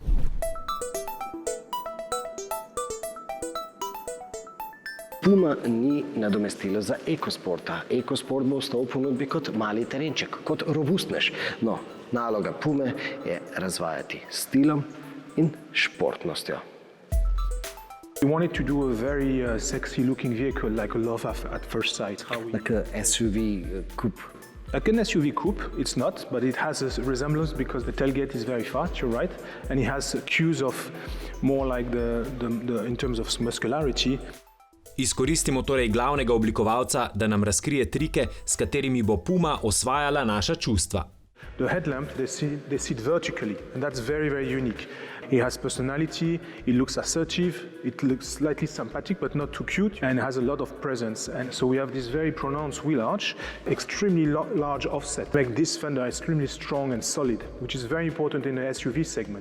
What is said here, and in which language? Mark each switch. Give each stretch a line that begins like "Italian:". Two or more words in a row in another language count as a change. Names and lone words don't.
Slovenian: Puma ni nadomestilo za ekosporta. Ekosport bo ostal v ponudbi kot mali terenček, kot robustnež. No, naloga Pume je razvajati s stilom in športnostjo.
English: We wanted to do a very sexy looking vehicle, like a love at first sight. Like a SUV coupe. Like an SUV coupe, it's not, but it has a resemblance because the tailgate is very fast, you're right, and it has cues of more like in terms of muscularity.
Slovenian: Izkoristimo torej glavnega oblikovalca, da nam razkrije trike, s katerimi bo Puma osvajala naša čustva.
English: The headlamp, they sit vertically, and that's very, very unique. It has personality, it looks assertive, it looks slightly sympathetic but not too cute, and has a lot of presence. And so we have this very pronounced wheel arch, extremely large offset, make this fender extremely strong and solid, which is very important in the SUV segment.